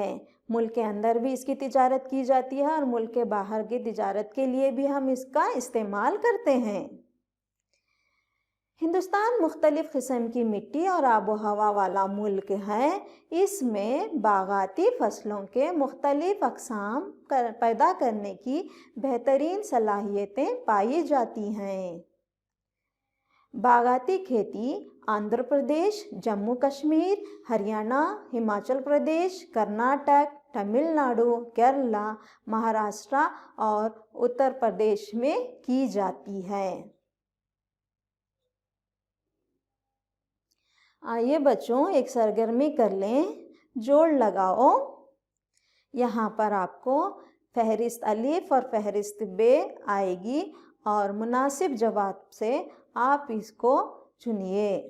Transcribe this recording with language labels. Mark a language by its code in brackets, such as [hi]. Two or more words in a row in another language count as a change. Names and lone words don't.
[ur] ملک کے اندر بھی اس کی تجارت کی جاتی ہے اور ملک کے باہر کی تجارت کے لیے بھی ہم اس کا استعمال کرتے ہیں۔ ہندوستان مختلف قسم کی مٹی اور آب و ہوا والا ملک ہے۔ اس میں باغاتی فصلوں کے مختلف اقسام پیدا کرنے کی بہترین صلاحیتیں پائی جاتی ہیں۔ باغاتی کھیتی آندھرا پردیش، جموں کشمیر، ہریانہ، ہماچل پردیش، کرناٹک، تمل ناڈو، کیرلا، مہاراشٹر اور اتر پردیش میں کی جاتی ہے۔ آئیے بچوں ایک سرگرمی کر لیں، جوڑ لگاؤ۔ یہاں پر آپ کو فہرست الف اور فہرست ب آئے گی اور مناسب جواب سے آپ اس کو چنیے۔